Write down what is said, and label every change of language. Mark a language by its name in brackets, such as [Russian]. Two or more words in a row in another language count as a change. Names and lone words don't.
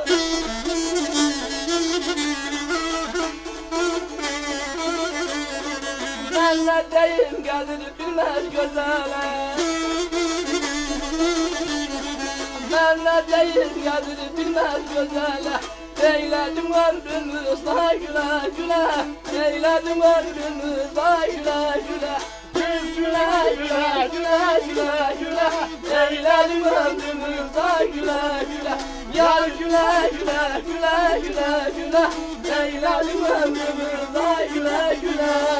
[Azerbaijani] Mən nə deyim gəlir bilməz gözələ. Mən nə deyim gəlir bilməz gözələ. [Turkish] Eyledim ömrümü say güle güle. Eyledim ömrümü say güle güle. Güle güle güle güle güle. Eyledim ömrümü say güle güle. Yar güle güle güle güle güle. Eyledim ömrümü say güle güle.